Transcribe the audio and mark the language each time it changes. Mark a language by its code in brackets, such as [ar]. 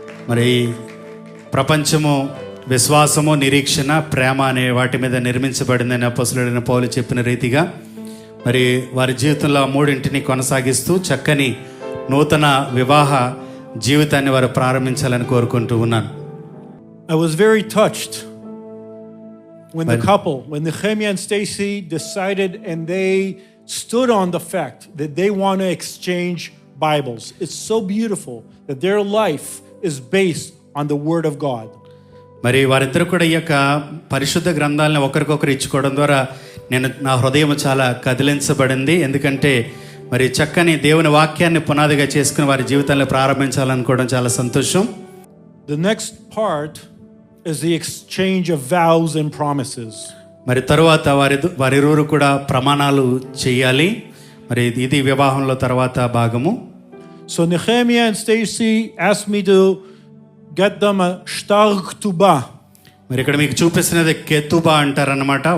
[te] మరి ప్రపంచము విశ్వాసము, నిరీక్షణ, ప్రేమ అనే వాటి మీద నిర్మించబడిందని అపోస్తలుడైన పౌలు చెప్పిన రీతిగా మరి వారి జీవితంలో మూడింటిని కొనసాగిస్తూ చక్కని నూతన వివాహ జీవితాన్ని వారు ప్రారంభించాలని కోరుకుంటూ ఉన్నాను. [en] I was very touched when the couple, when Nehemiah and Stacy decided and they stood on the fact that they want to exchange Bibles. It's so beautiful that their life is based on the Word of God. [te] మరి వారిద్దరు కూడా ఈ యొక్క పరిశుద్ధ గ్రంథాలను ఒకరికొకరు ఇచ్చుకోవడం ద్వారా నా హృదయం చాలా కదిలించబడింది. ఎందుకంటే మరి చక్కని దేవుని వాక్యాన్ని పునాదిగా చేసుకుని వారి జీవితాన్ని ప్రారంభించాలనుకోవడం చాలా సంతోషం. [en] The next part is the exchange of vows and promises. [te] మరి తరువాత వారిరువురు కూడా ప్రమాణాలు చేయాలి. మరి ఇది వివాహంలో తర్వాత భాగము. [en] So Nehemiah and Stacy asked me to get them a shtar ketubah. [te] మరి ఇక్కడ మీకు చూపిస్తున్నది కెతుబా అంటారన్నమాట.